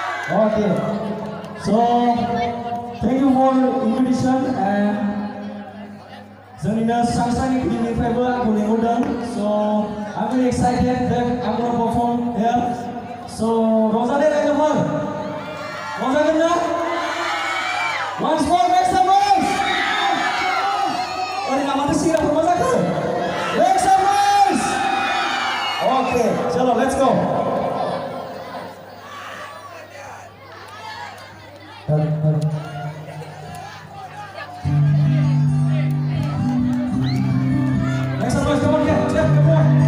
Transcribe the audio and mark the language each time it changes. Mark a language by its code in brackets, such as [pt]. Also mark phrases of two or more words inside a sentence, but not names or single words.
[en] Okay. So, thank you for invitation and [brx] जोंनिनो सांसारिक गिदिंनिफ्रायबो आंखौ लिंहरदों. [en] So, I'm very excited that I'm gonna perform here. So, [brx] रंजादों लोगोफोर? रंजादों ना? [en] Once more, make some noise! [brx] ओरैनो माथो सिंग्राफोर मा जाखो? [en] Make some noise! Okay, चलो, let's go. Make some noise, come on, get come on.